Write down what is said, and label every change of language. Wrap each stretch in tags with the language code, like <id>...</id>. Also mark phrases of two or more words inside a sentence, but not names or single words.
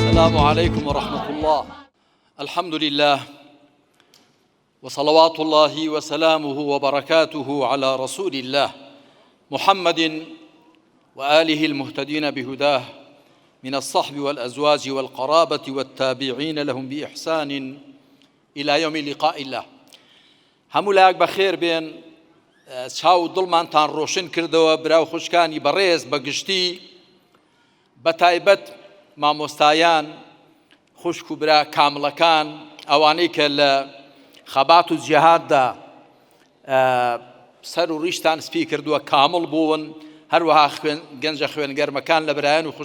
<ar>السلام عليكم ورحمة الله. الحمد لله وصلوات الله وسلامه وبركاته على رسول الله محمد وآله المهتدين بهداه من الصحب والأزواج والقرابة والتابعين لهم بإحسان إلى يوم لقاء الله.</ar> <ckb>هەموو بخير بين چاو دڵمانتان ڕۆشن کردەوە براو خوشکانی بەڕێز بەگشتی بەتایبەت مامۆستایان خوشک و برا کامڵەکان ئەوانەی کە لە خەبات و جیهاددا سەر و ڕیشتان سپی کردووە کامڵ بوون، هەروەها گەنجە خوێنگەرمەکان لە برایان و</ckb>